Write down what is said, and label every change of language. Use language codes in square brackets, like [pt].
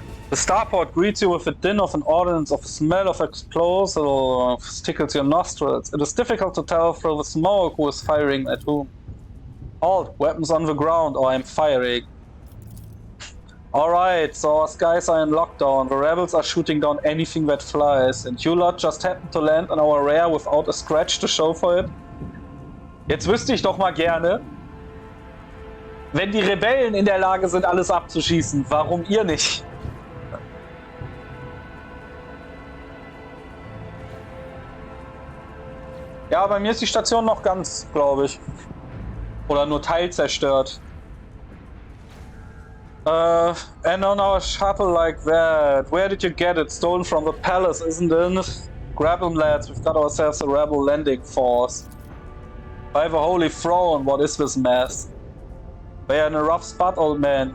[en] The starport greets you with a din of an ordnance, of a smell of explosives, tickles your nostrils. It is difficult to tell through the smoke who is firing at whom. Halt, weapons on the ground, or I'm firing. Alright, so our skies are in lockdown. The rebels are shooting down anything that flies. And you lot just happened to land on our rear without a scratch to show for it? [de] Jetzt wüsste ich doch mal gerne, wenn die Rebellen in der Lage sind, alles abzuschießen, warum ihr nicht? Ja, bei mir ist die Station noch ganz, glaube ich. Oder nur teilzerstört. [en] And on our shuttle like that. Where did you get it? Stolen from the palace, isn't it? Grab 'em, lads. We've got ourselves a rebel landing force. By the holy throne, what is this mess? They're in a rough spot, old man.